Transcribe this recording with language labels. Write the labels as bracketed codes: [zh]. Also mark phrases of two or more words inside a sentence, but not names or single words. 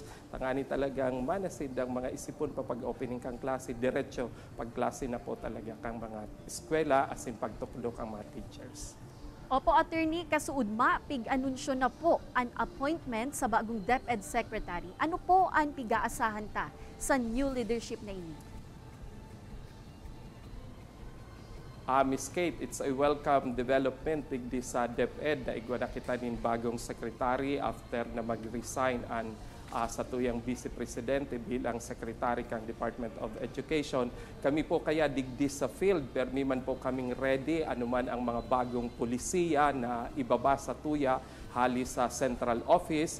[bik] Tangani talagang manasindang mga isipon pa pag-opening kang klase, diretso pag-klase na po talaga kang mga eskwela asin pagtuklok ang mga teachers. Opo, Attorney, kasuudma, pig-anunsyo na po ang appointment sa bagong DepEd Secretary. Ano po ang pig-aasahan ta sa [en] new leadership [bik] na ini? Miss Kate, [en] it's a welcome development [bik] digdi sa DepEd na igwa na kita nin bagong secretary after na mag-resign ang sa tuyang Vice Presidente bilang Secretary kang Department of Education. Kami po kaya digdi sa field, permi man po kaming ready anuman ang mga bagong pulisiya na ibaba sa tuya hali sa central office.